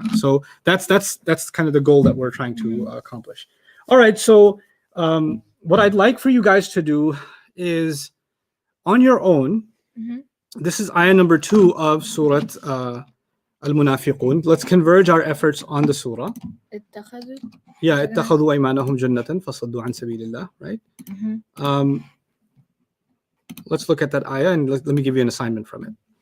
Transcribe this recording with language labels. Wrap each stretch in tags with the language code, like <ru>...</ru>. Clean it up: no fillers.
<en>So that's kind of the goal that we're trying to accomplish. All right. So what I'd like for you guys to do is on your own. This is ayah number 2 of Surah Al-Munafiqun. Let's converge our efforts on the surah. Yeah.</en> <ar>اتخذوا أيمانهم جنة فصدوا عن سبيل الله.</ar> <en>Right. Let's look at that ayah and let me give you an assignment from it.</en>